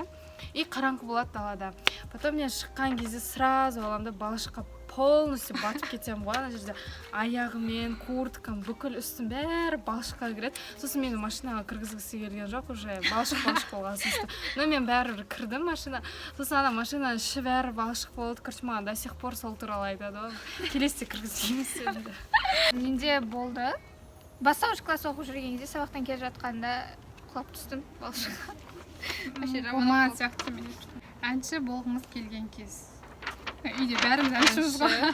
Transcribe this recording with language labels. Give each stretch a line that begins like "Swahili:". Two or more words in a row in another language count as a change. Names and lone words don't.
Kazakh: И қараңғы болады далада. Потом мен шыққан кезде сразу аламда балшыққа полностью батып кетем ғой, ана жерде аяғымен, курткам, бүкіл үстім бәрі балшыққа кіреді. Сосын мені машинаға кіргізгісі келген жоқ, уже балшық болған сосын. Но мен бәрібір кірдім машина. Сосын ана машинаның іші бәрі балшық болды, короче, маған
Russian: до сих пор
Kazakh: сол туралы айтады ғой. Келесіде кіргізбейміз енді. Менде болды. Бастауыш класс оқып жүрген кезде сабақтан келе жатқанда құлап түстім балшыққа. Болмаған сияқты мен. Әнші болғыңыз келген кез. Үйде бәріміз әншіміз ғой.